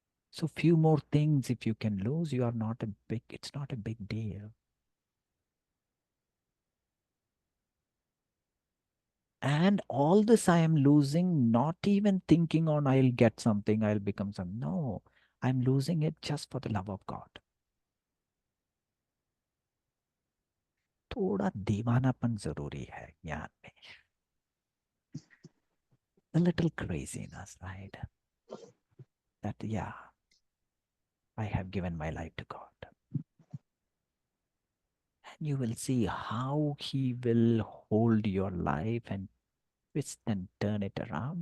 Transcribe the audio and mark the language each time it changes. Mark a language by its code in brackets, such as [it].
[en] So few more things if you can lose, it's not a big deal. And all this I am losing, not even thinking on I'll get something, I'll become something. No, I'm losing it just for the love of God. [hi] थोड़ा दीवानापन जरूरी है ज्ञान में. [en] A little craziness, right? That, yeah, I have given my life to God. And you will see how He will hold your life and twist and turn it around.